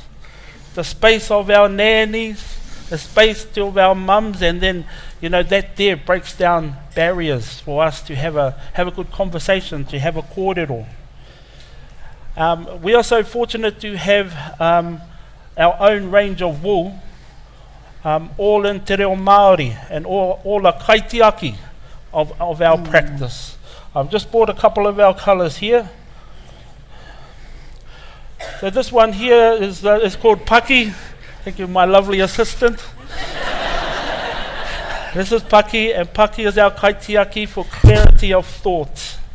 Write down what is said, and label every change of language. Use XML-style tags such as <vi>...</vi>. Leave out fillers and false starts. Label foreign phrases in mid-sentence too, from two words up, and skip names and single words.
<en>The space of our nannies, the space of our mums, and then, you know, that there breaks down barriers for us to have a good conversation, to have a kōrero. We are so fortunate to have our own range of wool, all in</en> <mi>te reo Māori,</mi> <en>and all a kaitiaki of our practice. I've just brought a couple of our colours here. So this one here is called Paki. Thank you, my lovely assistant. This is Paki, and Paki is our kaitiaki for clarity of thought.</en>